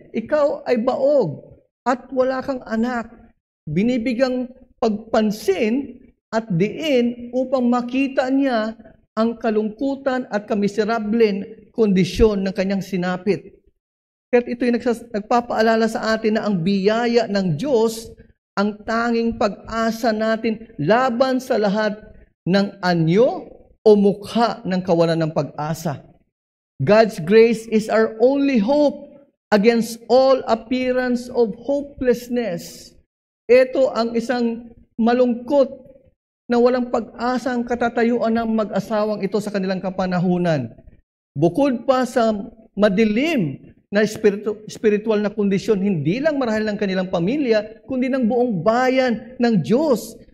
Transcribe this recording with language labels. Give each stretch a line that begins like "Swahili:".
Filipino: Ikaw ay baog at wala kang anak. Binibigyang pagpansin at diin upang makita niya ang kalungkutan at kamiserablen kondisyon ng kanyang sinapit. Kaya ito'y nagpapaalala sa atin na ang biyaya ng Diyos ang tanging pag-asa natin laban sa lahat ng anyo o mukha ng kawalan ng pag-asa.
English: God's grace is our only hope against all appearance of hopelessness.
Filipino: Ito ang isang malungkot na walang pag-asang katatayuan ng mag-asawang ito sa kanilang kapanahunan. Bukod pa sa madilim na spiritual na kondisyon, hindi lang marahil ng kanilang pamilya, kundi ng buong bayan ng Diyos.